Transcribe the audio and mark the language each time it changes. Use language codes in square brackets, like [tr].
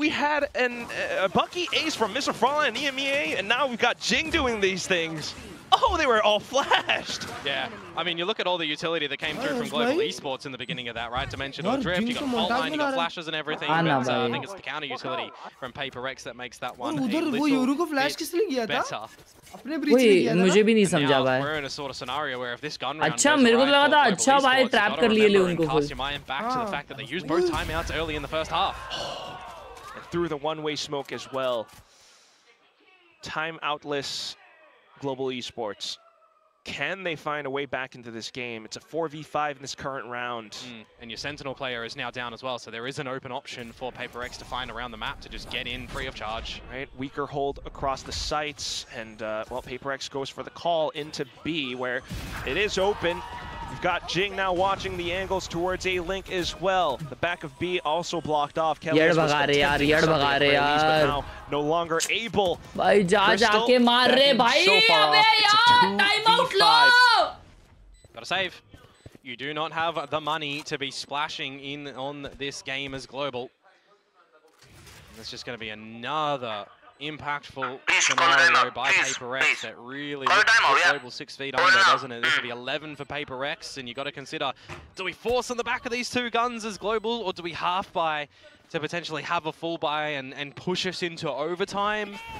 [en] We had a Bucky ace from Mr. Frala and EMEA, and now we've got Jing doing these things. Oh, they were all flashed. Yeah, I mean, you look at all the utility that came through from Global Esports in the beginning of that, right? Dimensional Drift, you got fault line, you got flashes and everything. But I think it's the counter utility from PaperX that makes that one a little bit better. [hi] वही मुझे भी नहीं समझा भाई. [en] We're in a sort of scenario where if this gun round [hi] अच्छा मेरे को लगा था अच्छा भाई ट्रैप कर लिए ले उनको. [en] Cast your mind back to the fact that they used both timeouts early in the first half. And through the one-way smoke as well. Timeoutless Global Esports. Can they find a way back into this game? It's a 4v5 in this current round. And your Sentinel player is now down as well, so there is an open option for PaperX to find around the map to just get in free of charge. Right, weaker hold across the sites, and well, PaperX goes for the call into B, where it is open. We've got Jing now watching the angles towards A-Link as well. The back of B also blocked off. Khelraay was attempting something but now no longer able. [hi] भाई जाके मार रहे भाई अबे यार time out low. [en] Gotta save. You do not have the money to be splashing in on this game as Global. It's just going to be another impactful scenario by PaperX that really looks Global 6 feet under, doesn't it? This will be 11 for PaperX, and you got to consider, do we force on the back of these 2 guns as Global, or do we half buy to potentially have a full buy and push us into overtime?